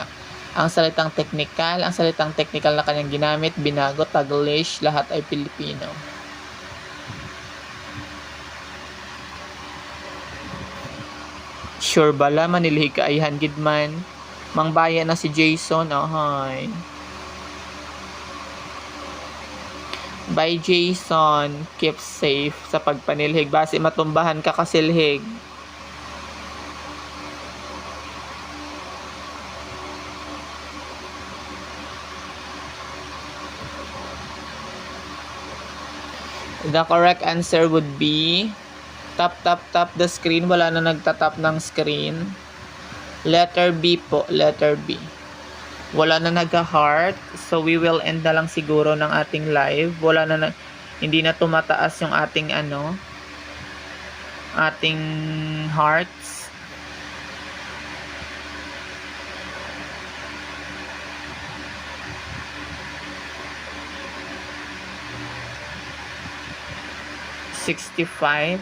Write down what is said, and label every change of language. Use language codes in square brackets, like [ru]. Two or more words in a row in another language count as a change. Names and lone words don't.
[tl] Ang salitang technical na kanyang ginamit, binago, Taglish, lahat ay Pilipino. [hil] Sure bala manilhig ka ayhan gidman. Mangbaya na si Jason. [en] Hi. Bye Jason. Keep safe [hil] sa pagpanilhig. Basi matumbahan ka kasilhig. [en] The correct answer would be tap the screen. [tl] Wala na nagtatap ng screen. [en] Letter B [tl] po, [en] letter B. [tl] Wala na nagka-heart, [en] so we will end [tl] na lang siguro ng ating live. Hindi na tumataas yung ating ating hearts. $65.